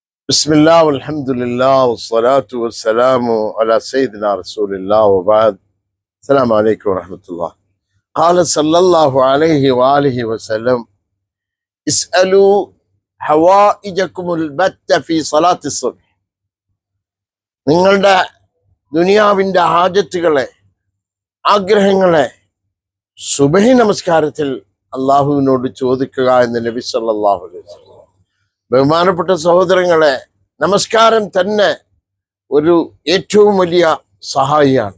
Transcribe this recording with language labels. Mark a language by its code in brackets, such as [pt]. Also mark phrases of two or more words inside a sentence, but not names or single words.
[ar] بسم الله والحمد لله والصلاة والسلام على سيدنا رسول الله وبعد. السلام عليكم ورحمة الله. قال صلى الله عليه وآله وسلم اسألوا حوائجكم البت في صلاة الصبح. [ml] നിങ്ങളുടെ ദുനിയാവിൻ്റെ ഹാജത്തുകളെ, ആഗ്രഹങ്ങളെ സുബഹി നമസ്കാരത്തിൽ അള്ളാഹുവിനോട് ചോദിക്കുക എന്ന് നബി [ar] صلى الله عليه وسلم. [ml] ബഹുമാനപ്പെട്ട സഹോദരങ്ങളെ, നമസ്കാരം തന്നെ ഒരു ഏറ്റവും വലിയ സഹായിയാണ്.